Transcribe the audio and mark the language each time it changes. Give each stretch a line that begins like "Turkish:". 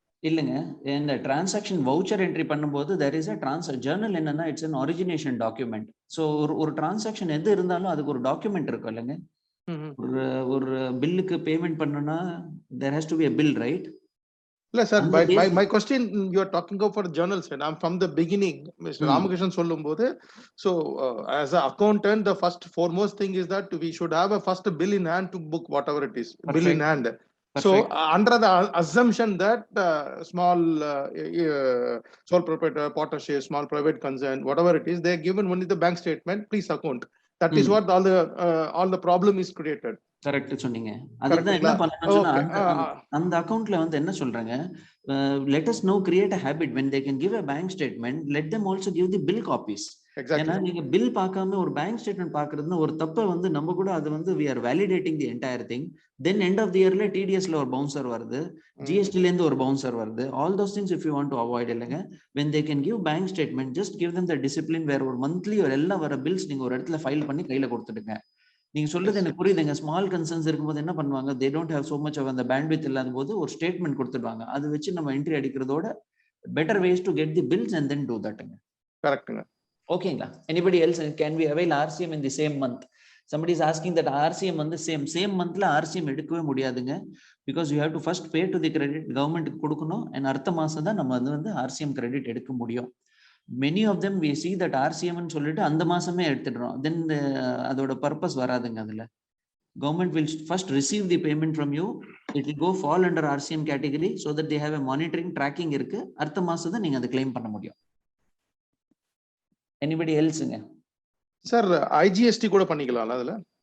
Tamil: இல்லைங்க, இந்த transaction voucher entry பண்ணும்போது
English: there is a
Tamil: ஜர்னல் என்னன்னா
English: It's an origination document.
Tamil: So ஒரு டிரான்சாக்ஷன் எது இருந்தாலும் அதுக்கு ஒரு டாக்குமெண்ட் இருக்கும் இல்லைங்க. ஒரு பில்லுக்கு பேமெண்ட் பண்ணணும்னா
English: there has to be a bill, right? No, sir, my question, you are talking about for journals, and I'm from the beginning, Mr. Ramakrishnan
Tamil: சொல்லும்போது,
English: so as an accountant, the first foremost thing is that we should have a first bill in hand to book whatever it is. Perfect. Bill in hand. Perfect. So under the assumption that small sole proprietor, partnership, small private concern, whatever it is, they are given only the bank statement, please account. That is what all the problem is created.
Tamil: Correct சொன்னீங்க. அதுதான் என்ன பண்ணணும்னா அந்த அக்கவுண்ட்ல வந்து என்ன சொல்றாங்க,
English: let us now create a habit when they can give a bank statement, let them also give the bill copies.
Tamil: ஏன்னா நீங்க பில் பார்க்காம ஒரு பேங்க் ஸ்டேட்மெண்ட் பாக்குறதுன்னா ஒரு தப்பை வந்து நம்ம கூட அது வந்து
English: we are validating the entire thing.
Tamil: Then end of the yearல TDSல ஒரு பவுன்சர் வருது, GSTல இருந்து ஒரு பவுன்சர் வருது.
English: All those things if you want to avoid
Tamil: இல்லைங்க,
English: when they can give bank statement, just give them the discipline where
Tamil: ஒரு monthly ஒரு எல்லாம் வர பில்ஸ் நீங்க ஒரு இடத்துல ஃபைல் பண்ணி கையில கொடுத்துடுங்க. நீங்க சொல்றது எனக்கு புரியுதுங்க. ஸ்மால் கன்சர்ன்ஸ் இருக்கும்போது என்ன பண்ணுவாங்க,
English: they don't have so much of
Tamil: அந்த bandwidth இல்லாத போது ஒரு ஸ்டேட்மெண்ட் கொடுத்துடுவாங்க. அது வச்சு நம்ம entry அடிக்கிறதோட
English: better ways to get the bills and then do that. Correct. ஓகேங்களா? Anybody else, can we avail RCM in the same month? somebody is asking that RCM வந்து same monthல RCM
Tamil: எடுக்கவே முடியாதுங்க,
English: because you have to first pay to the credit, government கொடுக்கணும், and
Tamil: அடுத்த மாசம் தான் நம்ம வந்து RCM credit எடுக்க முடியும்.
English: Many of them we see that RCM ன்னு
Tamil: சொல்லிட்டு அந்த மாசமே எடுத்துடுறோம்,
English: then அதோட purpose
Tamil: வராதுங்க.
English: அதுல government will first receive the payment from you, it will go fall under RCM category, so that they have a monitoring tracking இருக்கு,
Tamil: அடுத்த மாசம் தான் நீங்க அதை claim பண்ண முடியும்.
English: Anybody elseங்க?
Tamil: சார் IGST கூட பண்ணிக்கலாம்ல அதுல?